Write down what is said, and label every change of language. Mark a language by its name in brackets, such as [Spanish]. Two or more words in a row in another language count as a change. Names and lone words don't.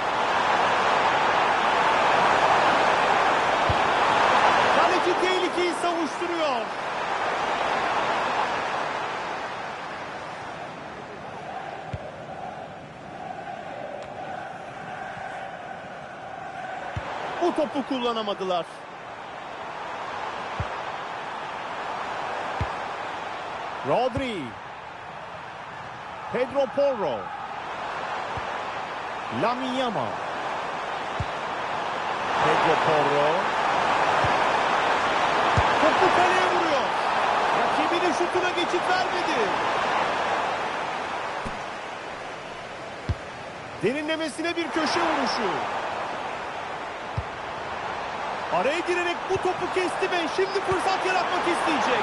[Turkish] Kaleci tehlikeyi savuşturuyor. Bu topu kullanamadılar. Rodri. Pedro Porro. Lamine Yamal. Pedro Porro. Topu Topu kaleye vuruyor. Rakibinin şutuna geçit vermedi. Derinlemesine bir köşe vuruşu. Araya girerek bu topu kesti ve şimdi fırsat yaratmak isteyecek.